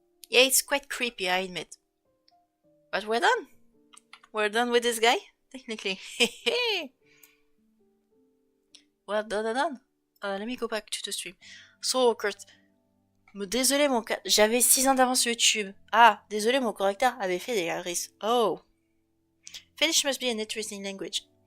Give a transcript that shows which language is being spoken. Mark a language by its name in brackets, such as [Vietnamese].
[English] Yeah, it's quite creepy, I admit. But we're done. We're done with this guy, technically. Well done. Let me go back to the stream. So, Kurt. [French] Désolé, j'avais 6 ans d'avance sur YouTube. Ah, désolé, mon correcteur avait fait des erreurs. Oh. [English] Finnish must be an interesting language.